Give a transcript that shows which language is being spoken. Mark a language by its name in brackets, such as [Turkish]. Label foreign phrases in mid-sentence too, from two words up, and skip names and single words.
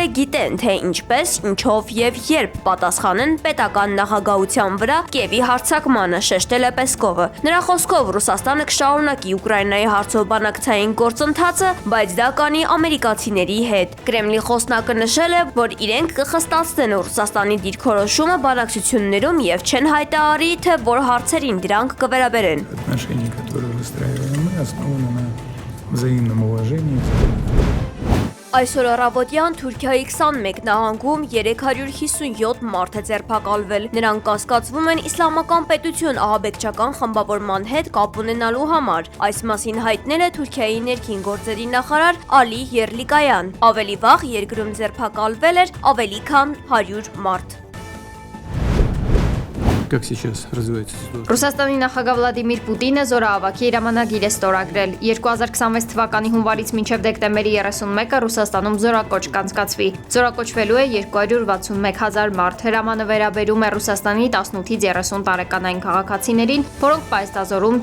[Armenian] գիտեն, թե ինչպես, ինչով եւ երբ պատասխանեն պետական նախագահության վրա Կիևի հարձակմանը, շեշտել է Պեսկովը։ Նրա խոսքով Ռուսաստանը կշարունակի Ուկրաինայի հարցով բանակցային գործընթացը, բայց դա կանի ամերիկացիների հետ։ Կրեմլի խոսնակը նշել է, որ իրենք կխստացնեն Ռուսաստանի դիրքորոշումը բանակցություններում եւ չեն հայտարարի, թե որ հարցերին դրանք կվերաբերեն։ [Russian] Отношения, которые выстраиваем мы, основаны на взаимном уважении. [Armenian] Այսօր առավոտյան Թուրքիայի 21 նահանգում 357 մարդ է ձերբակալվել։ Նրանք կասկածվում են իսլամական պետություն ահաբեկչական խմբավորման հետ կապ ունենալու համար։ Այս մասին հայտնել է Թուրքիայի ներքին գործերի նախարար Ալի Եռլիկայան։ Ավելի վաղ երկրում ձերբակալվել էր ավելի քան 100 մարդ։ [Russian] Как сейчас развивается ситуация? [Armenian] Ռուսաստանի նախագահ Վլադիմիր Պուտինը զորահավաքի հրամանագիր է ստորագրել։ 2026 թվականի հունվարից մինչև դեկտեմբերի 31-ը Ռուսաստանում զորակոչ կանցկացվի։ Զորակոչվելու է 241,000 մարդ։ Հրամանը վերաբերում է Ռուսաստանի 18-ից 30 տարեկանային քաղաքացիներին, որոնք պայստազորում